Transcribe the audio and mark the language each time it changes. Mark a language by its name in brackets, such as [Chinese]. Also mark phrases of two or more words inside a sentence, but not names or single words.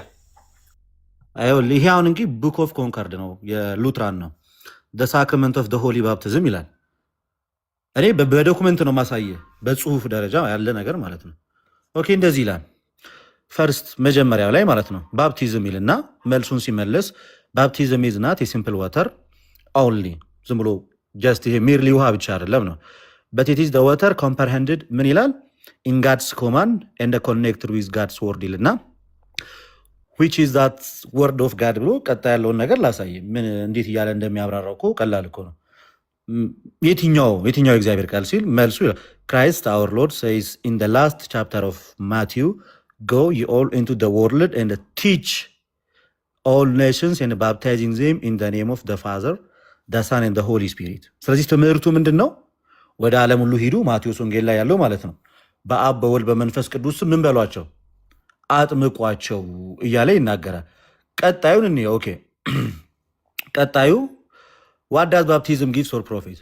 [Amharic] ይሄ አሁን እንግዲህ ቡክ ኦፍ ኮንከርድ ነው የሉትራን ነው። [English] Sacrament of Holy Baptism [Amharic] ይላል። እኔ በዶክመንት ነው ማሳየ በጽሁፍ ደረጃ ያለ ነገር ማለት ነው። ኦኬ እንደዚህ ይላል። ፈርስት መጀመሪያው ላይ ማለት ነው ባፕቲዝም ይልና መልሱን ሲመለስ [English] Baptism is not a simple water only [Amharic] ዝም ብሎ ጀስት ይሄ ሜርሊ ውሃ ብቻ አይደለም ነው [English] but it is the water comprehended [Amharic] ምን ይላል [English] in God's command and connected with God's word ይልና which is that word of God [Amharic] ብሎ ቀጣ ያለውን ነገር ላሳይ። ምን እንዴት እያለ እንደሚያብራራው እኮ ቀላል እኮ ነው። የትኛው እግዚአብሔር ቃል ሲል መልሱ [English] Christ our Lord says in the last chapter of Matthew go ye all into the world and teach all nations and baptizing them in the name of the Father the Son and the Holy Spirit። [Amharic] ስለዚህ ትምህርቱ ምንድን ነው? ወደ ዓለም ሁሉ ሂዱ ማቴዎስ ወንጌል ላይ ያለው ማለት ነው። በአብ በወልድ በመንፈስ ቅዱስ ምን በሏቸው አጥምቋቸው እያለ ይናገራል። ቀጣዩን እኔ ኦኬ ቀጣዩ [English] What does baptism gives or profit?